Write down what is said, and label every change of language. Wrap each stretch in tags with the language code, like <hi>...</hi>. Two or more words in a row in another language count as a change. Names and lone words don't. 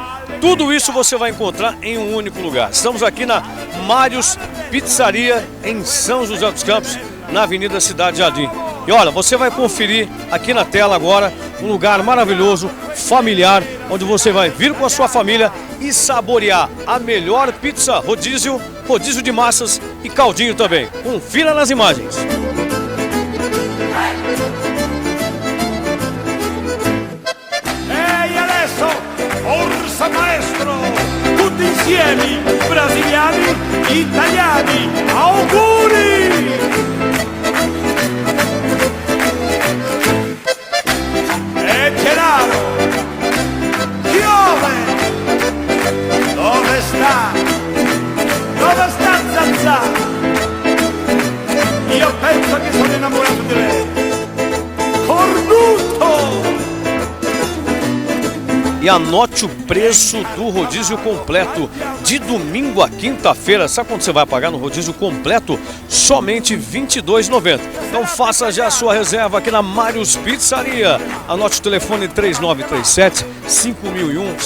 <pt>Tudo isso você vai encontrar em um único lugar. Estamos aqui na Mários Pizzaria, em São José dos Campos, na Avenida Cidade Jardim. E olha, você vai conferir aqui na tela agora um lugar maravilhoso, familiar, onde você vai vir com a sua família e saborear a melhor pizza rodízio, rodízio de massas e caldinho também. Confira nas imagens.</pt> <it>Forza maestro, tutti insieme, brasiliani, italiani, auguri! E Gennaro, piove! Dove sta? Dove sta Zazà? Io penso che sono innamorato di lei. Cornuto!</it> <pt>E anote o preço do rodízio completo de domingo a quinta-feira. Sabe quanto você vai pagar no rodízio completo? Somente R$ 22,90. Então faça já a sua reserva aqui na Mários Pizzaria. Anote o telefone 3937-5001.</pt>